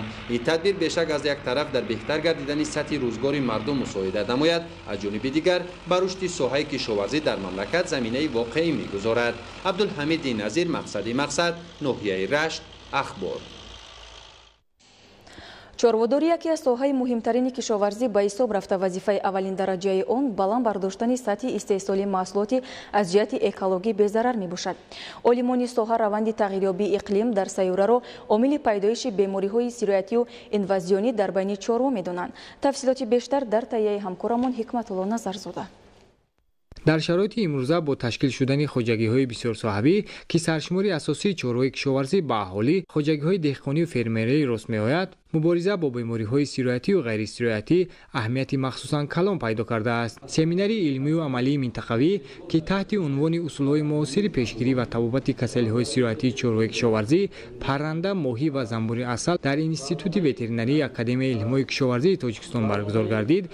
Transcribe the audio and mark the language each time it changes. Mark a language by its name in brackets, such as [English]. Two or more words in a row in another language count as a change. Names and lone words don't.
[Persian] این تدبیر بیشک از یک طرف در بهتر گردیدن سطح روزگار مردم مساعدت نماید، از جانب دیگر به رشد ساحه کشاورزی در مملکت زمینه واقعی می‌گذارد. عبدالحمید نظیر، مقصد ناحیه رشت، اخبار. [Tajik] چارводорӣ яке аз соҳаи муҳимтарини кишоварзӣ ба ҳисоб рафта вазифаи аввалин дараҷаи он баланд бардоштани сатҳи истеҳсоли маҳсулоти аз ҷиҳати экологӣ безарар мебошад. олимони соҳа раванди тағйирёбии иқлим дар сайёраро омили пайдоиши бемориҳои сироятию инвазионӣ дар байни чорво медонанд. тафсилоти бештар дар таҳияи ҳамкорамон ҳикматулло назарзода. [Persian] در شرایط امروزه با تشکیل شدن خواجگی‌های بسیار صاحبی که سرشماری اساسی چاره‌های کشاورزی به اهالی، خواجگی‌های دهقانی و فرمری راست می‌آید، مبارزه با بیماری‌های سیرایتی و غیر سیرایتی اهمیتی مخصوصاً کلان پیدا کرده است. سمیناری علمی و عملی منطقوی که تحت عنوان اصول‌های معاصر پیشگیری و تبابت کسلی‌های سیرایتی چاره‌های کشاورزی، پرنده، ماهی و زنبور عسل در اینستیتوت وترینری اکادمی علم‌های کشاورزی تاجیکستان برگزار گردید.